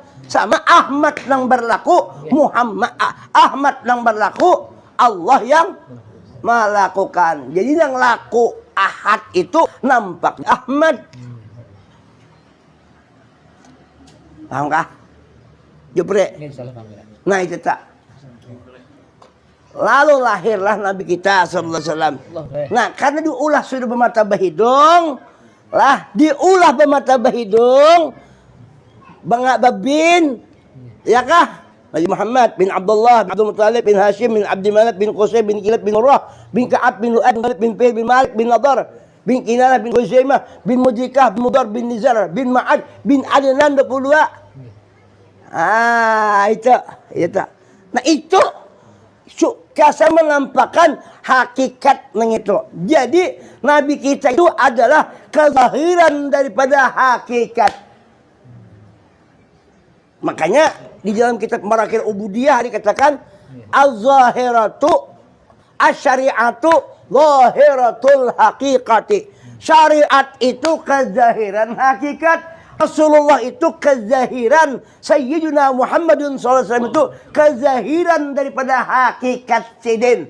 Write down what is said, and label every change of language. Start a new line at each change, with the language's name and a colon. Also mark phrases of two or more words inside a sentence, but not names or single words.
Banjar: Sama Ahmad nang berlaku, Ahmad nang berlaku, Allah yang melakukan. Jadi yang laku Ahad itu nampak Ahmad. Paham kah? Jepre. Nah itu tak. Lalu lahirlah Nabi kita
Arabic: صلى الله عليه وسلم.
Banjar: Nah, karena diulah sudah bermata bahidung, lah diulah bermata bahidung, bangak babin, ya kah? Nabi Muhammad bin Abdullah bin Abdul Muttalib bin Hashim bin Abdi Manaf bin Qusay bin Kilab bin Murrah bin Ka'ab bin Lu'ad bin Galib bin Fihir bin Malik bin Nadar bin Kinanah, bin Huzaimah, bin Mudrikah, bin Mudar, bin Nizar, bin Ma'ad, bin Adnan 22. Itu. Nah itu saya menampakkan hakikat itu. Jadi Nabi kita itu adalah kezahiran daripada hakikat. Makanya di dalam kitab Marakil Ubudiyah dikatakan
Arabic: الظاهرة الشريعة ظاهرة الحقيقة.
Banjar: Syariat itu kezahiran hakikat. Rasulullah itu kezahiran, Sayyidina Muhammadun SAW itu kezahiran daripada hakikat sidin.